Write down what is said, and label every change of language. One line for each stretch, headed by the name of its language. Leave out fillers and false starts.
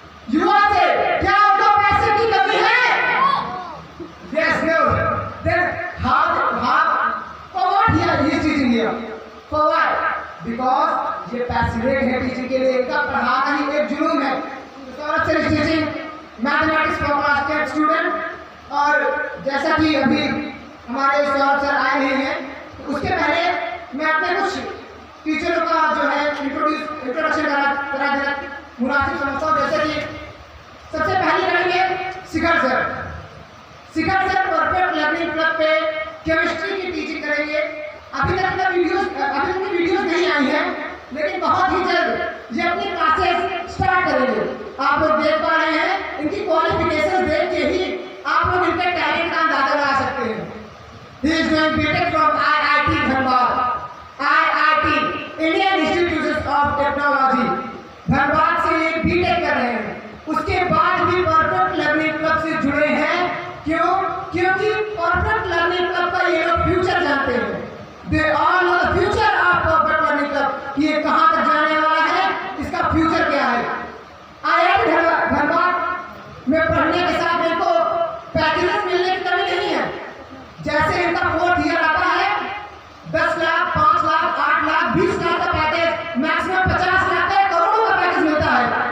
Hindi: युवा से क्या आपको पैसे की कमी है?
English: Yes, no. Then how for what he is teaching here? For what?
Hindi: Because ये पैशनेट है टीचिंग के लिए, इनका पढ़ाना ही एक जुनून है।
English: Saurabh sir is teaching mathematics for class 10 student.
Hindi: और जैसा कि अभी हमारे सौरभ सर आए नहीं हैं, उसके पहले मैं अपने कुछ टीचरों का जो है इंट्रोडक्शन करा देना मुनासिब समझता हूँ। जैसे कि सबसे पहले करेंगे शिखर सर। शिखर सर परफेक्ट लर्निंग क्लब पे केमिस्ट्री की टीचिंग करेंगे। अभी तक वीडियोस नहीं आई हैं, लेकिन बहुत ही जल्द ये अपनी क्लासेस स्टार्ट करेंगे। आप लोग देख पा रहे हैं, इनकी क्वालिफिकेशन देख के ही आप लोग इनके टैलेंट का अंदाजा लगा सकते हैं।
English: He is doing BTech from IIT Dhanbad, IIT Indian Institute of Technology Dhanbad
Hindi: से ये BTech कर रहे हैं। उसके बाद भी परफेक्ट लर्निंग क्लब से जुड़े हैं। क्यों? क्योंकि परफेक्ट लर्निंग क्लब का ये लोग फ्यूचर जानते हैं।
English: They all know the future of perfect learning club।
Hindi: ये कहाँ तक जाने वाला है, इसका फ्यूचर क्या है। IIT धनबाद में पढ़ने के साथ इनको पैकेजेस मिलने की कमी नहीं है। जैसे इनका 4th ईयर आता है 10 लाख, 5 लाख, 8 लाख, 20 लाख का पैकेज, मैक्सिमम 50 लाख का, करोड़ों का पैकेज मिलता है।